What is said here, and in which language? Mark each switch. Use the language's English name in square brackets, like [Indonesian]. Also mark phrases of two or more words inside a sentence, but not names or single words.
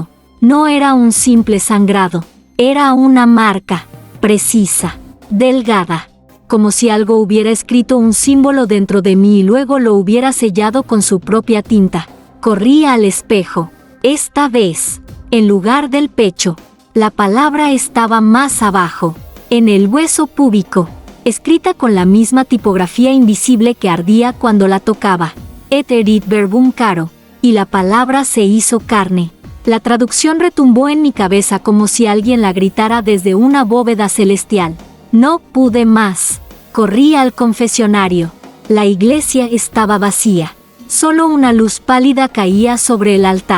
[Spanish] No era un simple sangrado, era una marca, precisa, delgada, como si algo hubiera escrito un símbolo dentro de mí y luego lo hubiera sellado con su propia tinta. Corrí al espejo. Esta vez, en lugar del pecho, la palabra estaba más abajo, en el hueso púbico, escrita con la misma tipografía invisible que ardía cuando la tocaba. [Latin] Eterit verbum caro, [Spanish] y la palabra se hizo carne. La traducción retumbó en mi cabeza como si alguien la gritara desde una bóveda celestial. No pude más. Corrí al confesionario. La iglesia estaba vacía. Solo una luz pálida caía sobre el altar.